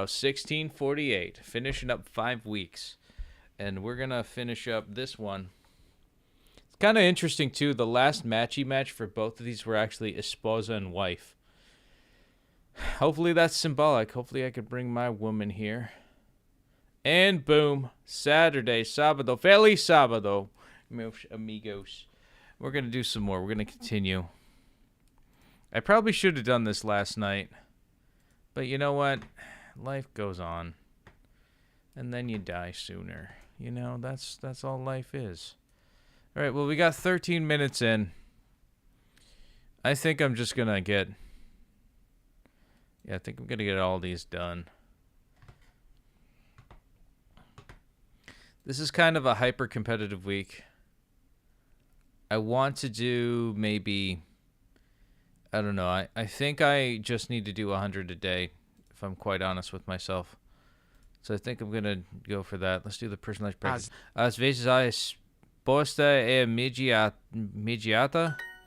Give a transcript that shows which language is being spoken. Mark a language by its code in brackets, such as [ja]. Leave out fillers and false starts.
[en] 1648. Finishing up 5 weeks. And we're going to finish up this one. It's kind of interesting, too. The last matchy match for both of these were actually esposa and wife. Hopefully that's symbolic. Hopefully I could bring my woman here. And boom. Saturday, sábado. [pt] Feliz sábado, meus amigos. [en] We're going to do some more. We're going to continue. I probably should have done this last night. But you know what? Life goes on. And then you die sooner. You know, that's all life is. All right, well, we got 13 minutes in. I think I'm just going to get... Yeah, I think I'm going to get all these done. This is kind of a hyper-competitive week. I want to do maybe... I don't know. I think I just need to do 100 a day, if I'm quite honest with myself. So I think I'm going to go for that. Let's do the personalized practice. [pt] Às vezes a resposta é imediata.